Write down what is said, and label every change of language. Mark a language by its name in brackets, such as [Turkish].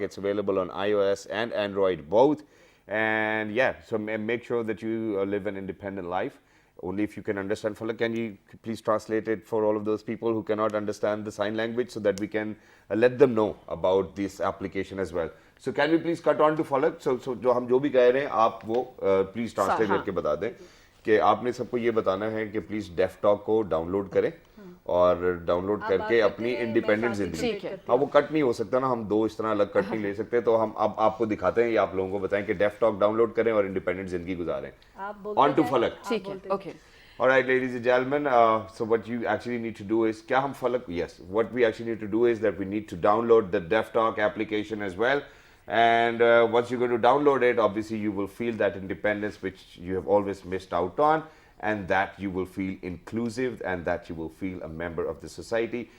[English] It's available on iOS and Android both. And yeah, so make sure that you live an independent life. Only if you can understand. Falak, can you please translate it for all of those people who cannot understand the sign language, so that we can let them know about this application as well. So can we please cut on to Falak? So [Hindi] जो हम जो भी कह रहे हैं आप वो [English] please translate [Hindi] हाँ. करके बता दें कि आपने सबको ये बताना है कि प्लीज डेफ टॉक को डाउनलोड करें और डाउनलोड करके अपनी इंडिपेंडेंट जिंदगी, ठीक है। हाँ वो कट नहीं हो सकता ना, हम दो इस तरह अलग कट नहीं ले सकते, तो हम अब आपको दिखाते हैं या आप लोगों को बताएं कि डेफ टॉक डाउनलोड करें और इंडिपेंडेंट जिंदगी गुजारें। [English] On to फलक। [Hindi] ठीक है, okay. [English] Alright, ladies and gentlemen, so what you actually need to do is, [Hindi] क्या हम फलक, [English] yes, what we actually need to do is that we need to download the Deaf Talk application as well. And once you're going to download it, obviously you will feel that independence which you have always missed out on, and that you will feel inclusive, and that you will feel a member of the society.